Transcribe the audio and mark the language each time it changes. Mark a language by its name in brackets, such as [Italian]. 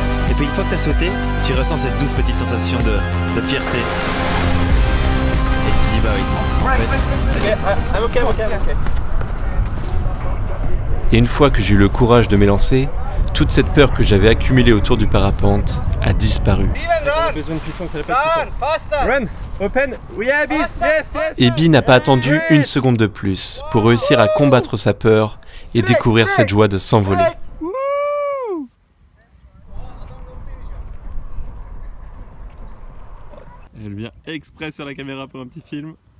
[French] Et puis une fois que tu as sauté, tu ressens cette douce petite sensation de fierté. Et tu te dis bah oui. et une fois que j'ai eu le courage de m'élancer, toute cette peur que j'avais accumulée autour du parapente a disparu. Besoin de puissance, elle a pas de puissance. [English] Run, open, we have this, yes, yes. [French] Et Bi n'a pas attendu une seconde de plus pour réussir à combattre sa peur et découvrir cette joie de s'envoler. Elle vient exprès sur la caméra pour un petit film.